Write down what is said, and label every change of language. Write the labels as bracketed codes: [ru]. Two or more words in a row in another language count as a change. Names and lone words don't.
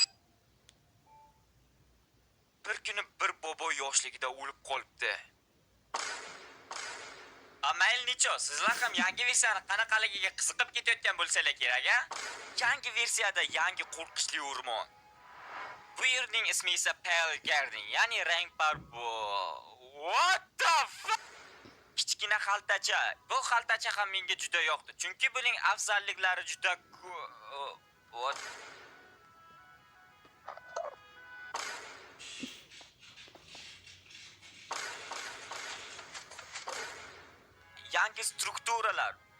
[uz] Bir kuni bir bobo yoshligida o'lib qolibdi. Mayli necho, sizlar ham yangi versiyani qanaqaligiga qiziqib ketayotgan bo'lsalar kerak, a? Yangi versiyada yangi qo'rqinchli o'rmon. Bu yerning ismi esa Pale Garden, ya'ni rangpar bu. [en] What the fuck? [uz] Kichkina xaltacha. Bu xaltacha ham menga juda yoqdi, chunki buning afzalliklari juda what? Yangi strukturalar.